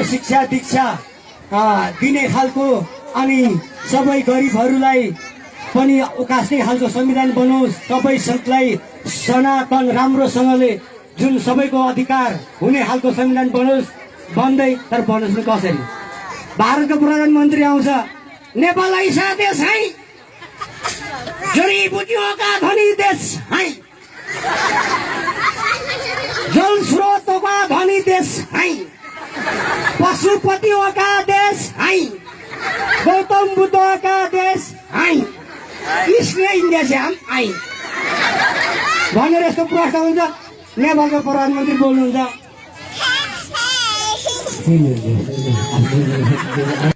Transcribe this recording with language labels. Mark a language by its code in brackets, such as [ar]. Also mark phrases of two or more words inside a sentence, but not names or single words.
[ne] शिक्षा दीक्षा दिने खालको अनि सबै गरिबहरूलाई पनि उकास्ने खालको संविधान बनोस् सबैलाई सनातन राम्रोसँगले जुन सबैको अधिकार हुने खालको संविधान बनोस् बन्दै तर बनोस् कसरी भारतको प्रधानमन्त्री आउँछ नेपाल [hi] ऐसा देश है जडीबुटीयों का धनी देश है जल स्रोतों का धनी देश है पशुपतियों का देश है गौतम बुद्ध का देश है इसलिए इंडिया से हम आए [ne] भनेर यस्तो प्रश्न हुन्छ नेपालको प्रधानमन्त्री बोल्नुहुन्छ